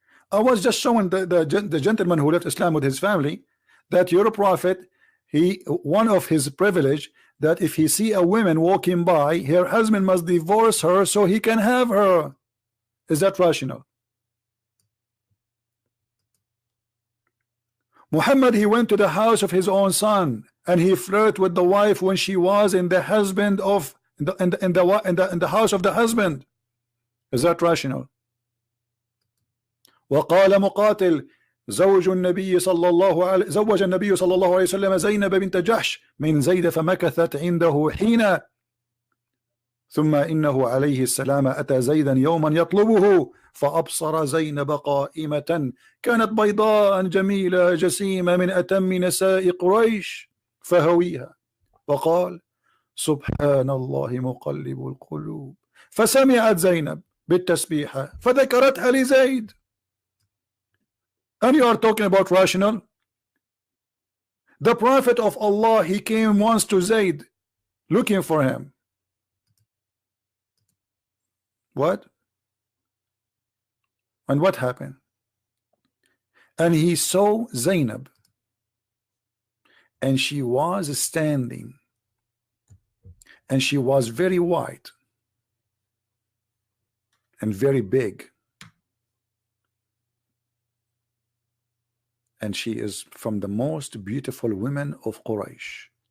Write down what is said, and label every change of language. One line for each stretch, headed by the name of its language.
English: I was just showing the gentleman who left Islam with his family that your prophet, one of his privilege, that if he see a woman walking by, her husband must divorce her so he can have her. Is that rational? Muhammad, he went to the house of his own son and he flirted with the wife when she was in the husband of in the house of the husband. Is that rational?
Arabic: وقال مقاتل زوج النبي صلى الله عليه زوج النبي صلى الله عليه وسلم زينب بنت جحش من زيد فمكثت عنده حين ثم إنه عليه السلام أتى زيدا يوما يطلبه فأبصر زينب قائمة كانت بيضاء جميلة جسيمة من أتم نساء قريش فهويها وقال سبحان الله مقلب القلوب فسمعت زينب بالتسبيحة فذكرتها لزيد.
English: And you are talking about rational? The Prophet of Allah, he came once to Zayd looking for him. What? And what happened? And he saw Zainab and she was standing and she was very white and very big, and she is from the most beautiful women of Quraysh.